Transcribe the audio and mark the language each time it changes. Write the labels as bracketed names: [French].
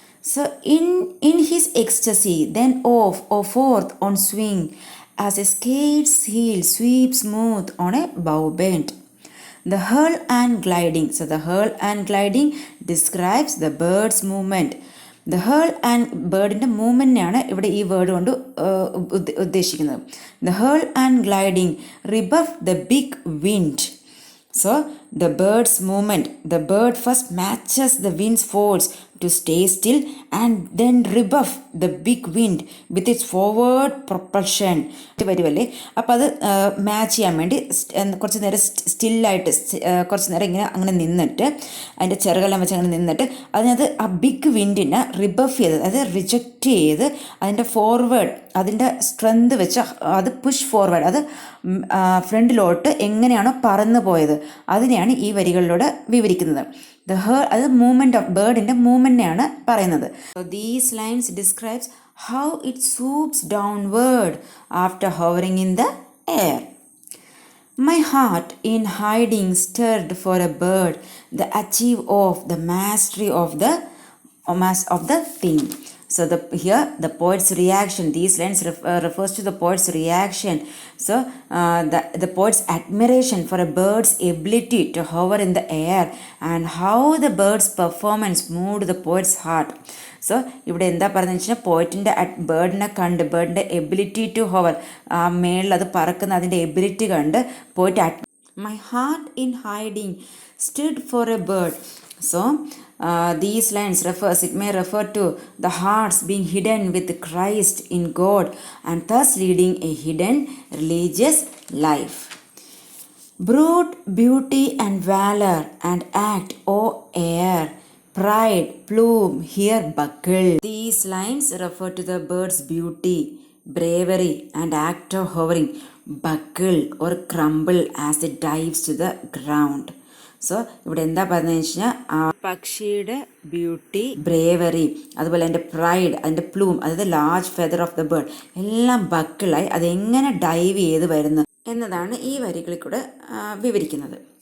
[English] So in his ecstasy, then off or forth on swing, as a skate's heel sweeps smooth on a bow bend. The hurl and gliding. So the hurl and gliding describes the bird's movement. The hurl and [Malayalam] ബേർഡിൻ്റെ മൂവ്മെൻറ്റിനെയാണ് ഇവിടെ ഈ word കൊണ്ട് ഉദ്ദേശിക്കുന്നത്. [English] The hurl and gliding rebuff the big wind. So the bird's movement, the bird first matches the wind's force to stay still and then rebuff the big wind with its forward propulsion. [Malayalam] വരുമല്ലേ, അപ്പോൾ അത് match ചെയ്യാൻ വേണ്ടി കുറച്ച് നേരം സ്റ്റില്ലായിട്ട് കുറച്ച് നേരം ഇങ്ങനെ അങ്ങനെ നിന്നിട്ട് അതിൻ്റെ ചിറകെല്ലാം വെച്ച് അങ്ങനെ നിന്നിട്ട് അതിനകത്ത് ആ ബിഗ് വിൻഡിനെ റിബഫ് ചെയ്ത്, അതായത് റിജക്റ്റ് ചെയ്ത് അതിൻ്റെ ഫോർവേഡ്, അതിൻ്റെ സ്ട്രെങ്ത് വെച്ച് അത് പുഷ് ഫോർവേഡ്, അത് ഫ്രണ്ടിലോട്ട് എങ്ങനെയാണോ പറന്നു പോയത് അതിനെയാണ് ഈ വരികളിലൂടെ വിവരിക്കുന്നത്. അത് മൂവ്മെൻറ്റ് ഓഫ് ബേർഡിൻ്റെ മൂവ്മെൻറ്റിനെയാണ് പറയുന്നത്. [English] So these lines describes how it swoops downward after hovering in the air. My heart in hiding stirred for a bird, the achieve of the mastery of the thing. So here the poet's reaction, these lines refers to the poet's reaction. So the poet's admiration for a bird's ability to hover in the air and how the bird's performance moved the poet's heart. [Malayalam] So ഇവിടെ എന്താ പറയുന്നത് വെച്ചാൽ പോയിറ്റിൻ്റെ ബേർഡിനെ കണ്ട്, ബേർഡിൻ്റെ ability to hover, ആ മേളിൽ അത് പറക്കുന്ന അതിൻ്റെ എബിലിറ്റി കണ്ട് പോയിട്ട് [English] My heart in hiding stirred for a bird. So these lines it may refer to the hearts being hidden with Christ in God and thus leading a hidden religious life. Brute, beauty and valor and act, O air, pride, plume, here buckle. These lines refer to the bird's beauty, bravery and act of hovering, buckle or crumble as it dives to the ground. [Malayalam] So ഇവിടെ എന്താ പറയുന്നത് വെച്ച് കഴിഞ്ഞാൽ ആ പക്ഷിയുടെ beauty, bravery, അതുപോലെ അതിൻ്റെ pride, അതിൻ്റെ പ്ലൂം, അതായത് [English] large feather of the bird [Malayalam] എല്ലാം ബക്കിളായി അതെങ്ങനെ ഡൈവ് ചെയ്ത് വരുന്നു എന്നതാണ് ഈ വരികളിൽ കൂടെ വിവരിക്കുന്നത്.